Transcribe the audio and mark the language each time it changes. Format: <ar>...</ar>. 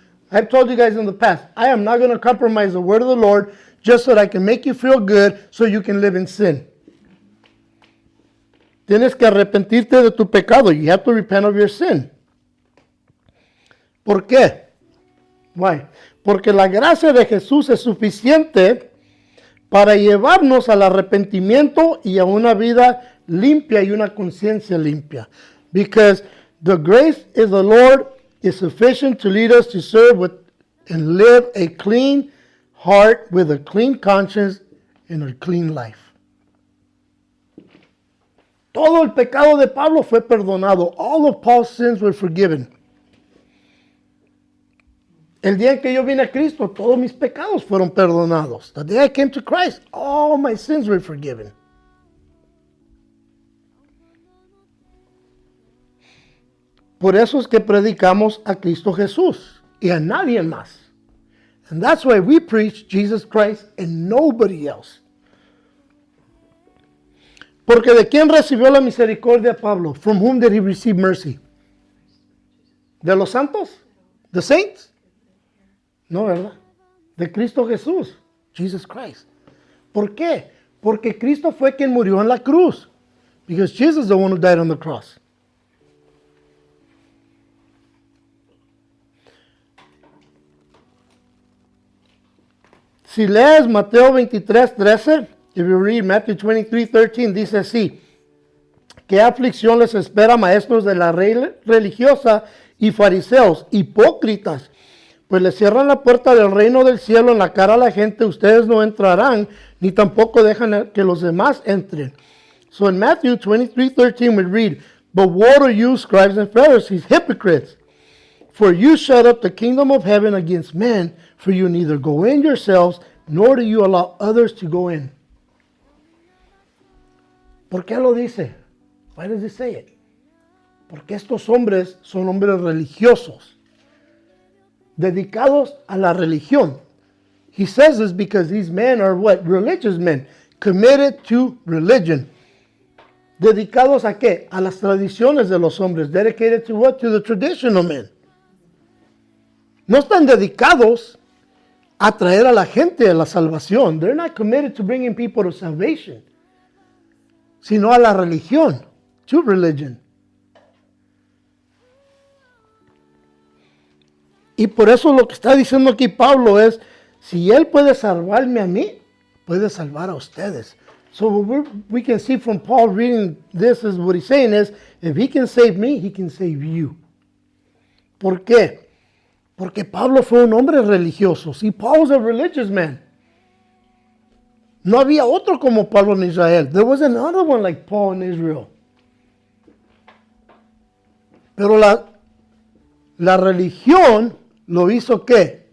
<en>I've told you guys in the past, I am not going to compromise the word of the Lord just so that I can make you feel good so you can live in sin.</en> <es>Tienes que arrepentirte de tu pecado.</es> <en>You have to repent of your sin.</en> <es>¿Por qué?</es> <en>Why?</en> <es>Porque la gracia de Jesús es suficiente para llevarnos al arrepentimiento y a una vida limpia y una conciencia limpia.</es> <en>Because the grace of the Lord is sufficient to lead us to serve with and live a clean heart with a clean conscience and a clean life.</en> <es>Todo el pecado de Pablo fue perdonado.</es> <en>All of Paul's sins were forgiven.</en> <es>El día en que yo vine a Cristo, todos mis pecados fueron perdonados.</es> <en>The day I came to Christ, all my sins were forgiven.</en> <es>Por eso es que predicamos a Cristo Jesús. y a nadie más.</es> <en>And that's why we preach Jesus Christ and nobody else.</en> <es>Porque ¿de quién recibió la misericordia Pablo?</es> <en>From whom did he receive mercy?</en> <es>¿De los santos?</es> <en>¿The saints?</en> <es>No, ¿verdad? De Cristo Jesús, Jesus Christ. ¿Por qué? Porque Cristo fue quien murió en la cruz.</es> <en>Because Jesus is the one who died on the cross.</en> <es>Si lees Mateo 23:13,</es> <en>if you read Matthew 23:13,</en> <es>dice así: ¿qué aflicción les espera, maestros de la ley religiosa y fariseos, hipócritas? Pues les cierran la puerta del reino del cielo en la cara a la gente. Ustedes no entrarán, ni tampoco dejan que los demás entren.</es> <en>So in Matthew 23:13 we read, but woe to you, scribes and Pharisees, hypocrites! For you shut up the kingdom of heaven against men, for you neither go in yourselves, nor do you allow others to go in.</en> <es>¿Por qué lo dice?</es> <en>Why does he say it?</en> <es>Porque estos hombres son hombres religiosos, dedicados a la religión.</es> <en>He says this because these men are what? Religious men, committed to religion.</en> <es>¿Dedicados a qué? A las tradiciones de los hombres.</es> <en>Dedicated to what? To the traditional men.</en> <es>No están dedicados a traer a la gente a la salvación.</es> <en>They're not committed to bringing people to salvation,</en> <es>sino a la religión,</es> <en>to religion.</en> <es>Y por eso lo que está diciendo aquí Pablo es, si él puede salvarme a mí, puede salvar a ustedes.</es> <en>So we can see from Paul reading this is what he's saying is, if he can save me, he can save you.</en> <es>¿Por qué? Porque Pablo fue un hombre religioso.</es> <en>See, Paul was a religious man.</en> <es>No había otro como Pablo en Israel.</es> <en>There was another one like Paul in Israel.</en> <es>Pero la religión lo hizo ¿qué?</es>